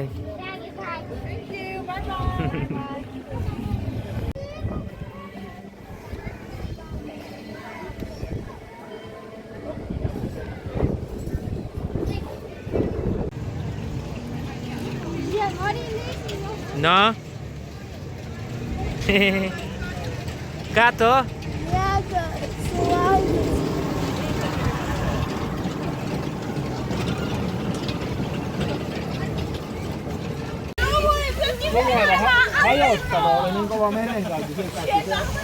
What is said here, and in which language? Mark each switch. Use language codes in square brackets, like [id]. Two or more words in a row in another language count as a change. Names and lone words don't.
[en] Thank you. Bye-bye. No. [lt] Ką tu? [fi] Hajottava oli niin kova merenkäynti sieltä.